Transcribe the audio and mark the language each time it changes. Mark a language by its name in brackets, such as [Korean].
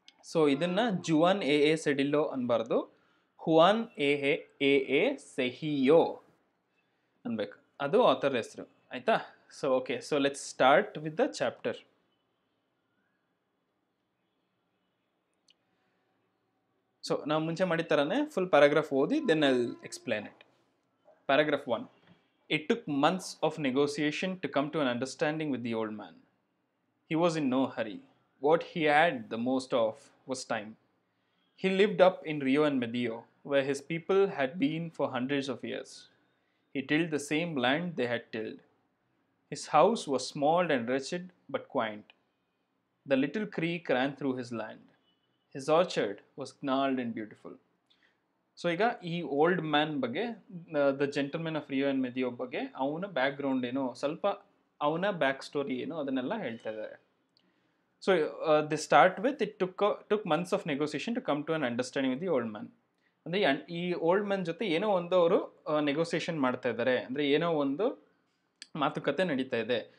[Kannada] So ಇದನ್ನು Juan A ಸೆಡಿಲ್ಲೋ ಅನ್ಬಾರ್ದು, ಹುವಾನ್ A ಸೆಹಿಯೋ ಅನ್ಬೇಕು. ಅದು ಆಥರ್ ಹೆಸರು, ಆಯಿತಾ. [English] So okay, so let's start with the chapter. [Kannada] So ನಾವು ಮುಂಚೆ ಮಾಡಿದ ಥರನೇ ಫುಲ್ ಪ್ಯಾರಾಗ್ರಾಫ್ ಓದಿ [English] Then I will explain it. Paragraph 1. It took months of negotiation to come to an understanding with the old man. He was in no hurry. What he had the most of was time. He lived up in Rio and Medio, where his people had been for hundreds of years. He tilled the same land they had tilled. His house was small and wretched but quaint. The little creek ran through his land. His orchard was gnarled and beautiful. [Kannada] So ಈಗ ಈ old man ಬಗ್ಗೆ, [English] the gentlemen of Rio and Medio [Kannada] ಬಗ್ಗೆ ಅವನ background ಏನು, ಸ್ವಲ್ಪ ಅವನ back story ಏನು, ಅದನ್ನೆಲ್ಲ ಹೇಳ್ತಾ ಇದ್ದಾರೆ. [English] So the start with it took months of negotiation to come to an understanding with the old man. [Kannada] ಅಂದರೆ ಈ ಓಲ್ಡ್ ಮ್ಯಾನ್ ಜೊತೆ ಏನೋ ಒಂದು ಅವರು ನೆಗೋಸಿಯೇಷನ್ ಮಾಡ್ತಾ ಇದ್ದಾರೆ, ಅಂದರೆ ಏನೋ ಒಂದು ಮಾತುಕತೆ ನಡೀತಾ ಇದೆ.